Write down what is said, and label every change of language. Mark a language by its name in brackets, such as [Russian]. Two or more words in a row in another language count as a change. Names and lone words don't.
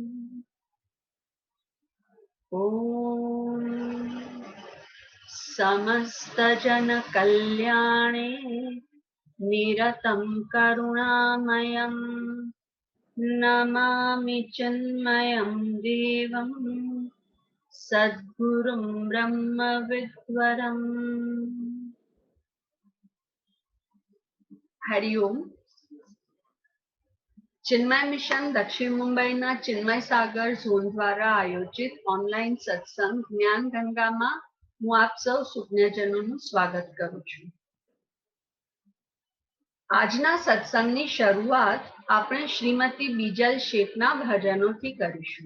[Sanskrit] ॐ समस्तजनकल्याणे निरतं करुणामयं नमामि चिन्मयं देवं सद्गुरुं ब्रह्मविद्वरम्। हरिओम। [Gujarati] चिन्मय मिशन दक्षिण मुंबईના ચિન્મય સાગર ઝોન દ્વારા આયોજિત ઓનલાઈન સત્સંગ જ્ઞાન ગંગામાં હું આપ સૌ સુજ્ઞજનોનું સ્વાગત કરું છું। આજના સત્સંગની શરૂઆત આપણે શ્રીમતી બીજલ શેઠના ભજનોથી કરીશું।